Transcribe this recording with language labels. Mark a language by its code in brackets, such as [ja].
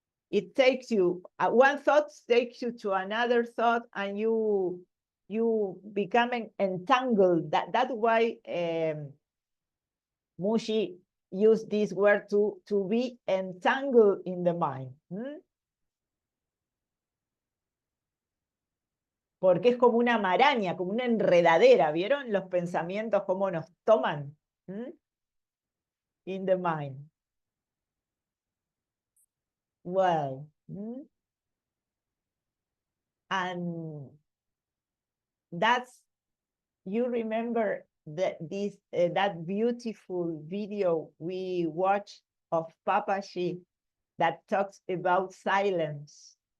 [en] It takes you, one thought takes you to another thought, and you become entangled. That's why Mushi used this word to be entangled in the mind. [es] Porque es como una maraña, como una enredadera. ¿Vieron los pensamientos cómo nos toman? [en] In the mind. Well, and that's, you remember that that beautiful video we watched of Papaji that talks about silence,